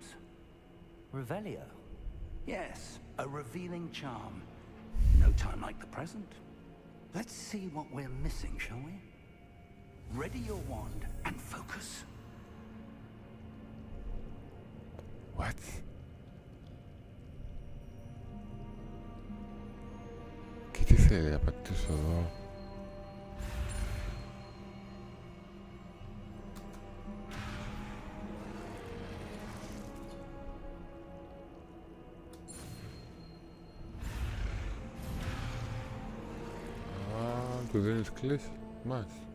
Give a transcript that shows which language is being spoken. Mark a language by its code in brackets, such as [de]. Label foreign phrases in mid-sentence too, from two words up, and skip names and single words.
[en] Revelio? Yes, a revealing charm. No time like the present. Let's see what we're missing, shall we? Ready your wand and focus. What? [el] Και τι θέλει να πατήσω εδώ. Του δίνεις κλείσει. Μάλιστα.